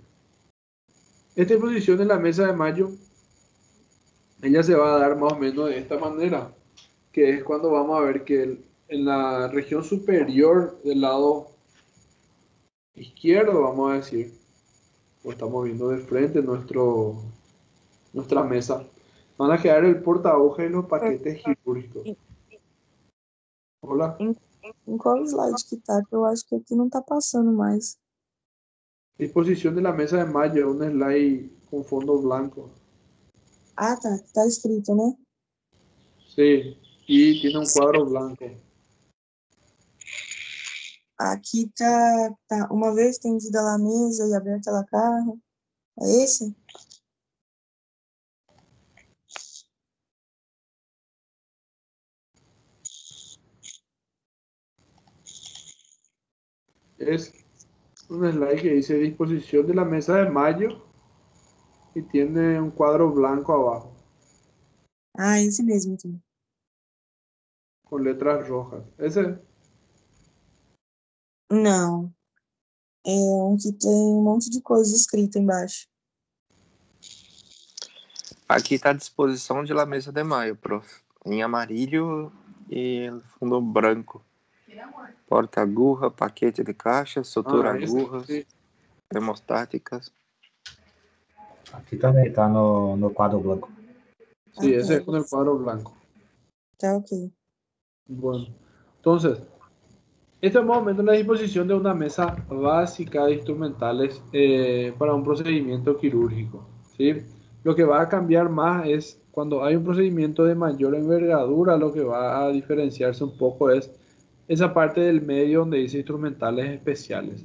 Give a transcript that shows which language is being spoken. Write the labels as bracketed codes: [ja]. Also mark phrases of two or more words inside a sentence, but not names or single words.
[es] Esta posición en la mesa de mayo, ella se va a dar más o menos de esta manera, que es cuando vamos a ver que en la región superior del lado izquierdo, vamos a decir, o estamos viendo de frente nuestra mesa, van a quedar el portahoja y los paquetes quirúrgicos. Em, Hola. [pt] em, em qual slide que tá? Que eu acho que aqui não tá passando mais. [es] Disposición de la mesa de mayo, un slide con fondo blanco. [pt] Ah, tá. Tá escrito, né? [es] Sí, y tiene un cuadro blanco. [pt] Aqui tá uma vez estendida lá a mesa e aberta lá a carro. É esse? [es] Es un slide que dice disposición de la mesa de mayo y tiene un cuadro blanco abajo [pt] Ah, esse mesmo, então. [es] con letras rojas. Ese, [pt] Não. É um que tem um monte de coisa escrita embaixo. Aqui está a disposição [es] de la mesa [pt] de maio, prof. Em amarillo e fundo branco. Porta-agulha, paquete de caixa, sutura agulhas. [es] sí. [pt] hemostáticas. Aqui também está no quadro branco. [es] Sí, ese Ah, es con el cuadro blanco. [pt] tá ok. [es] Bueno, entonces, esta es más o menos la disposición de una mesa básica de instrumentales para un procedimiento quirúrgico, ¿sí? Lo que va a cambiar más es cuando hay un procedimiento de mayor envergadura, lo que va a diferenciarse un poco es esa parte del medio donde dice instrumentales especiales.